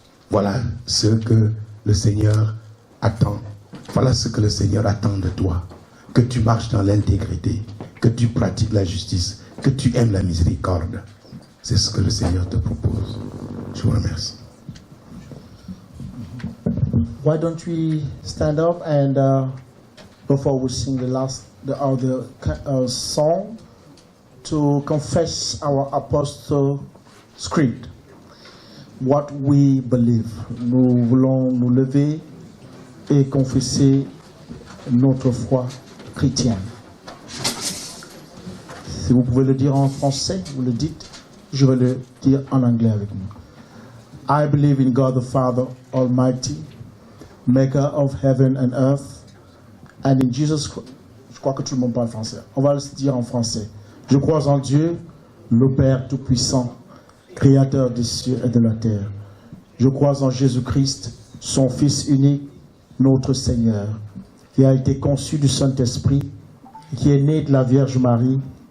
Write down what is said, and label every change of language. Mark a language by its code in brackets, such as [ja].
[fr] Voilà ce que le Seigneur attend. Voilà ce que le Seigneur attend de toi. Que tu marches dans l'intégrité, que tu pratiques la justice, que tu aimes la miséricorde. C'est ce que le Seigneur te propose. Je vous remercie. [en] Why don't we stand up and before we sing the other song to confess our apostle creed, what we believe. [fr] Nous voulons nous lever et confesser notre foi chrétienne. Si vous pouvez le dire en français, vous le dites. Je vais le dire en anglais avec nous. [en] I believe in God the Father Almighty, maker of heaven and earth, and in Jesus Christ. [fr] Je crois que tout le monde parle français. On va le dire en français. Je crois en Dieu, le Père Tout-Puissant, Créateur des cieux et de la terre. Je crois en Jésus-Christ, son Fils unique, notre Seigneur, qui a été conçu du Saint-Esprit, qui est né de la Vierge Marie.